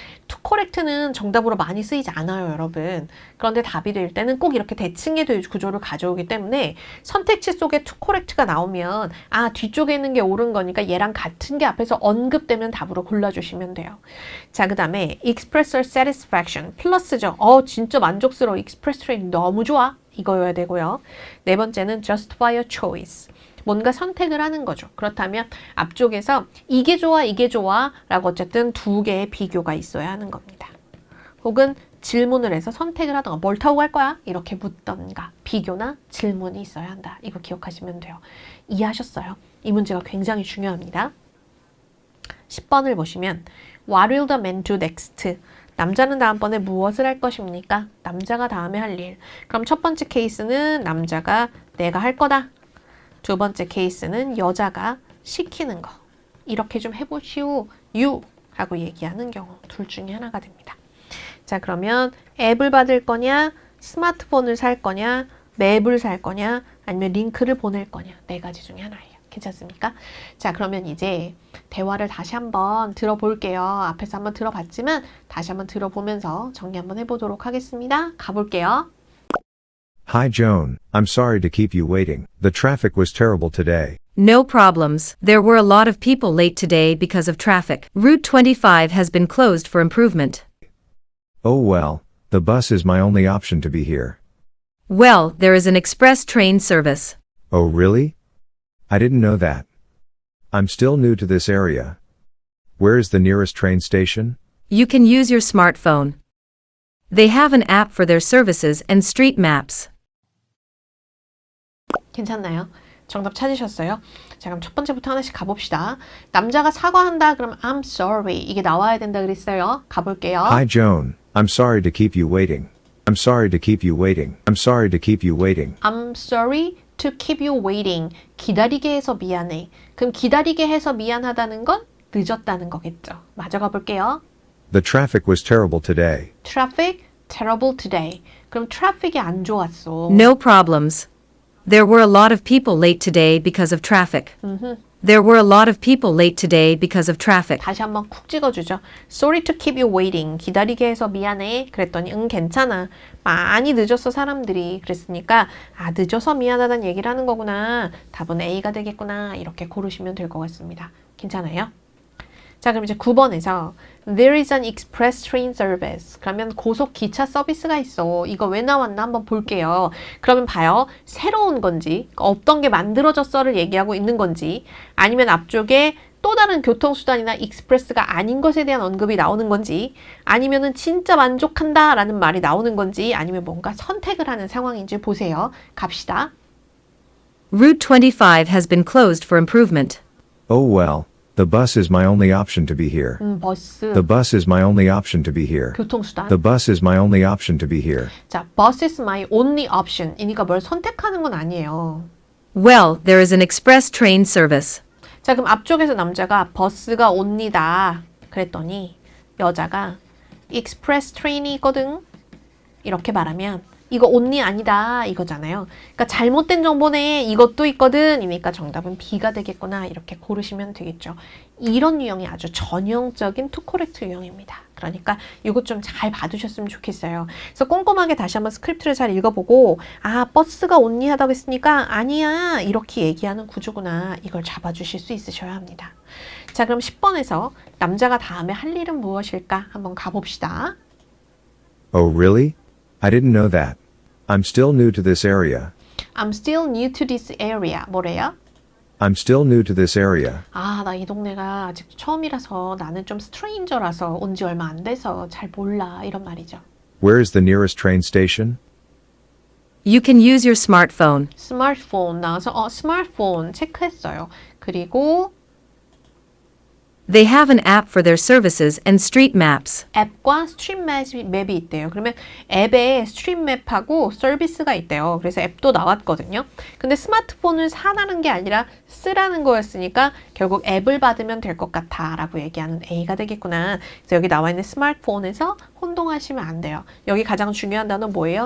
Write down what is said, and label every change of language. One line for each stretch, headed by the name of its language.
Korean: to correct는 정답으로 많이 쓰이지 않아요, 여러분. 그런데 답이 될 때는 꼭 이렇게 대칭의 구조를 가져오기 때문에 선택지 속에 to correct가 나오면 아 뒤쪽에 있는 게 옳은 거니까 얘랑 같은 게 앞에서 언급되면 답으로 골라주시면 돼요. 자, 그 다음에
English: express your satisfaction
Korean: 플러스죠. 진짜 만족스러워. express train 너무 좋아. 이거여야 되고요. 네 번째는
English: justify your choice.
Korean: 뭔가 선택을 하는 거죠. 그렇다면 앞쪽에서 이게 좋아, 이게 좋아 라고 어쨌든 두 개의 비교가 있어야 하는 겁니다. 혹은 질문을 해서 선택을 하던가 뭘 타고 갈 거야? 이렇게 묻던가 비교나 질문이 있어야 한다. 이거 기억하시면 돼요. 이해하셨어요? 이 문제가 굉장히 중요합니다. 10번을 보시면
English: What will the man do next?
Korean: 남자는 다음번에 무엇을 할 것입니까? 남자가 다음에 할 일. 그럼 첫 번째 케이스는 남자가 내가 할 거다. 두 번째 케이스는 여자가 시키는 거. 이렇게 좀 해보시오. you 하고 얘기하는 경우 둘 중에 하나가 됩니다. 자, 그러면 앱을 받을 거냐, 스마트폰을 살 거냐, 맵을 살 거냐, 아니면 링크를 보낼 거냐. 네 가지 중에 하나예요. 괜찮습니까? 자, 그러면 이제 대화를 다시 한번 들어볼게요. 앞에서 한번 들어봤지만 다시 한번 들어보면서 정리 한번 해보도록 하겠습니다. 가볼게요.
English: Hi Joan, I'm sorry to keep you waiting. The traffic was terrible today. No problems. There were a lot of people late today because of traffic. Route 25 has been closed for improvement. Oh well, the bus is my only option to be here. Well, there is an express train service. Oh really? I didn't know that. I'm still new to this area. Where is the nearest train station? You can use your smartphone. They have an app for their services and street maps.
Korean: 괜찮나요? 정답 찾으셨어요? 자, 그럼 첫 번째부터 하나씩 가봅시다. 남자가 사과한다. 그럼
English: I'm sorry.
Korean: 이게 나와야 된다 그랬어요. 가볼게요.
English: Hi Joan, I'm sorry to keep you waiting. I'm sorry to keep you waiting. I'm sorry to keep you waiting. I'm sorry to keep you waiting.
Korean: 기다리게 해서 미안해. 그럼 기다리게 해서 미안하다는 건 늦었다는 거겠죠. 마저 가볼게요.
English: The traffic was terrible today. Traffic terrible today.
Korean: 그럼 트래픽이 안 좋았어.
English: No problems. There were a lot of people late today because of traffic. There were a lot of people late today because of traffic.
Korean: 다시 한번 쿡 찍어주죠.
English: Sorry to keep you waiting.
Korean: 기다리게 해서 미안해. 그랬더니 응 괜찮아. 많이 늦었어 사람들이. 그랬으니까 아 늦어서 미안하다는 얘기를 하는 거구나. 답은 A가 되겠구나. 이렇게 고르시면 될 것 같습니다. 괜찮아요? 자, 그럼 이제 9번에서
English: There is an express train service.
Korean: 그러면 고속 기차 서비스가 있어. 이거 왜 나왔나 한번 볼게요. 그러면 봐요. 새로운 건지, 없던 게 만들어졌어를 얘기하고 있는 건지, 아니면 앞쪽에 또 다른 교통수단이나 익스프레스가 아닌 것에 대한 언급이 나오는 건지, 아니면은 진짜 만족한다 라는 말이 나오는 건지, 아니면 뭔가 선택을 하는 상황인지 보세요. 갑시다.
English: Route 25 has been closed for improvement. Oh well, the bus is my only option to be here.
Korean: 버스,
English: The bus is my only option to be here.
Korean: 교통수단.
English: The bus is my only option to be here. 자, bus is my only option.
Korean: 이니까 뭘 선택하는 건 아니에요.
English: Well, there is an express train service.
Korean: 자, 그럼 앞쪽에서 남자가 버스가 옵니다. 그랬더니 여자가 익스프레스 트레인이 있거든. 이렇게 말하면 이거 only 아니다 이거잖아요. 그러니까 잘못된 정보네 이것도 있거든 이니까 정답은 B가 되겠구나 이렇게 고르시면 되겠죠. 이런 유형이 아주 전형적인 to correct 유형입니다. 그러니까 이것 좀 잘 봐두셨으면 좋겠어요. 그래서 꼼꼼하게 다시 한번 스크립트를 잘 읽어보고 아 버스가 only 하다고 했으니까 아니야 이렇게 얘기하는 구조구나 이걸 잡아주실 수 있으셔야 합니다. 자 그럼 10번에서 남자가 다음에 할 일은 무엇일까 한번 가봅시다.
English: Oh, really? I didn't know that. I'm still new to this area. I'm still new to this area.
Korean: 뭐래요?
English: I'm still new to this area.
Korean: 아, 나 이 동네가 아직 처음이라서 나는 좀 스트레인저라서 온 지 얼마 안 돼서 잘 몰라. 이런 말이죠.
English: Where is the nearest train station? You can use your smartphone.
Korean: 스마트폰 나와서 스마트폰 체크했어요. 그리고
English: They have an app for their services and street maps.
Korean: 앱과 스트림 맵이 있대요. 그러면 앱에 스트림 맵하고 서비스가 있대요. 그래서 앱도 나왔거든요. 근데 스마트폰을 사라는 게 아니라 쓰라는 거였으니까 결국 앱을 받으면 될 것 같아 라고 얘기하는 A가 되겠구나. 그래서 여기 나와 있는 스마트폰에서 혼동하시면 안 돼요. 여기 가장 중요한 단어 뭐예요?